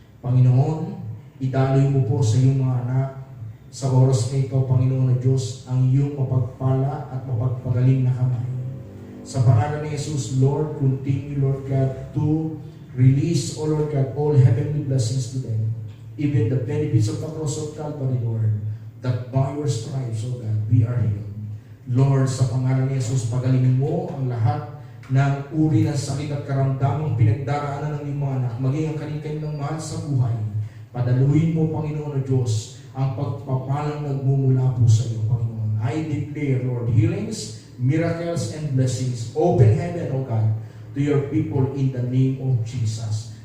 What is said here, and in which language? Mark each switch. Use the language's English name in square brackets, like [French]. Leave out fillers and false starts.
[Filipino] Panginoon, idaloy mo po sa iyong mga anak sa oras na ito, Panginoon na Diyos, ang iyong mapagpala at mapagpagaling na kamay. Sa pangalan ni Jesus, [English] Lord, continue, Lord God, to release, O Lord God, all heavenly blessings to them, even the benefits of the cross of Calvary, Lord, that by your stripes, O God, we are healed. [Filipino] Lord, sa pangalan ni Jesus, pagalingin mo ang lahat ng uri ng sakit at karamdamang pinagdaraanan ng iyong mga anak, maging ang kanilang mahal sa buhay. Padaluhin mo, Panginoon o Diyos, ang pagpapalang nagmumula po sa iyo, Panginoon. [English] I declare, Lord, healings, miracles, and blessings. Open heaven, O God, to your people in the name of Jesus.